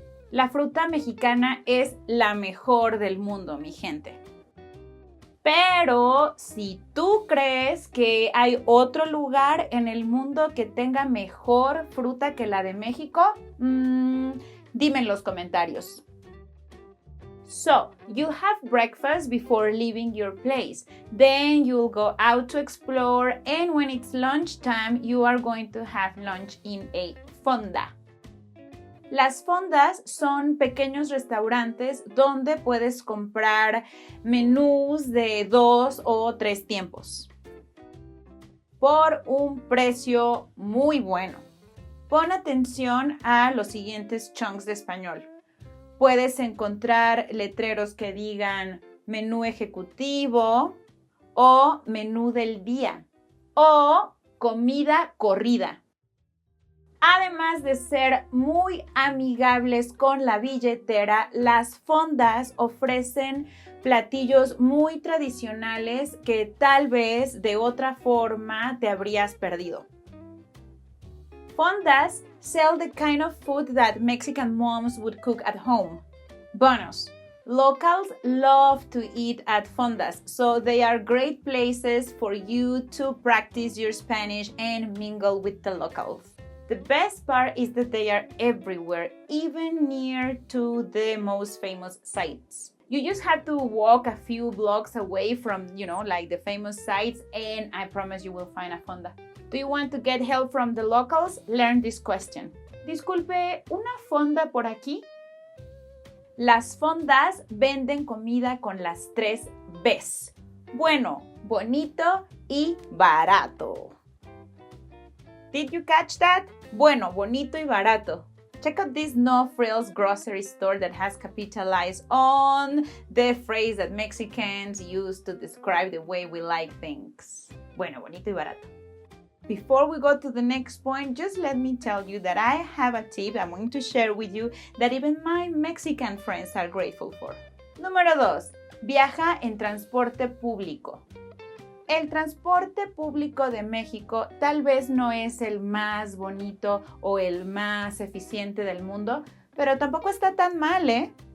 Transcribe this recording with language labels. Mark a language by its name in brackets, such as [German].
[Spanish] La fruta mexicana es la mejor del mundo, mi gente. Pero si tú crees que hay otro lugar en el mundo que tenga mejor fruta que la de México, dime en los comentarios. [English] So, you have breakfast before leaving your place. Then you'll go out to explore, and when it's lunchtime, you are going to have lunch in a fonda. [Spanish] Las fondas son pequeños restaurantes donde puedes comprar menús de 2 o 3 tiempos por un precio muy bueno. Pon atención a los siguientes chunks de español. Puedes encontrar letreros que digan menú ejecutivo o menú del día o comida corrida. Además de ser muy amigables con la billetera, las fondas ofrecen platillos muy tradicionales que tal vez de otra forma te habrías perdido. [English] Fondas sell the kind of food that Mexican moms would cook at home. Bonus: locals love to eat at fondas, so they are great places for you to practice your Spanish and mingle with the locals. The best part is that they are everywhere, even near to the most famous sites. You just have to walk a few blocks away from, like the famous sites, and I promise you will find a fonda. Do you want to get help from the locals? Learn this question. [Spanish] Disculpe, ¿una fonda por aquí? Las fondas venden comida con las 3 Bs. Bueno, bonito y barato. [English] Did you catch that? [Spanish] Bueno, bonito y barato. [English] Check out this No Frills grocery store that has capitalized on the phrase that Mexicans use to describe the way we like things. [Spanish] Bueno, bonito y barato. [English] Before we go to the next point, just let me tell you that I have a tip I'm going to share with you that even my Mexican friends are grateful for. [Spanish] Número 2. Viaja en transporte público. El transporte público de México tal vez no es el más bonito o el más eficiente del mundo, pero tampoco está tan mal, ¿eh?